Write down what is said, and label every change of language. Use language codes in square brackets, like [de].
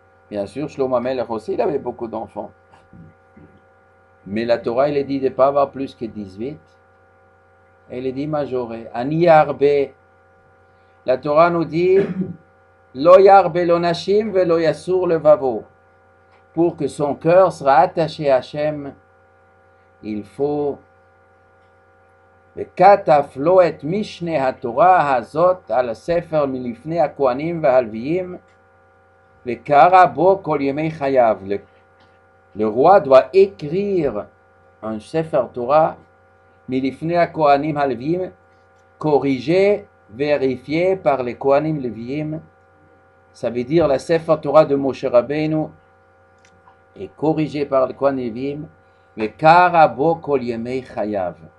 [fr] Bien sûr, Shlomo HaMelech aussi, il avait beaucoup d'enfants. Mais la Torah, il est dit de ne pas avoir plus que 18. Et il est dit majoré. [he] Ani yarbe. [fr] La Torah nous dit [he] Lo yarbe lo nashim ve lo yasur le vavo. [fr] Pour que son cœur sera attaché à Hachem, il faut [he] וכתב לו את משנה התורה הזאת על הספר מלפני הכהנים והלוויים, וקרא בו כל ימי חייו. [fr] Le roi doit écrire un Sefer Torah [he] milifnei HaKohanim HaLevim, [fr] corrigé, vérifié par les Kohanim Levim. Ça veut dire la Sefer Torah de Moshe Rabbeinu est corrigé par les Kohanim Levim, [he] וקרא בו כל ימי חייו.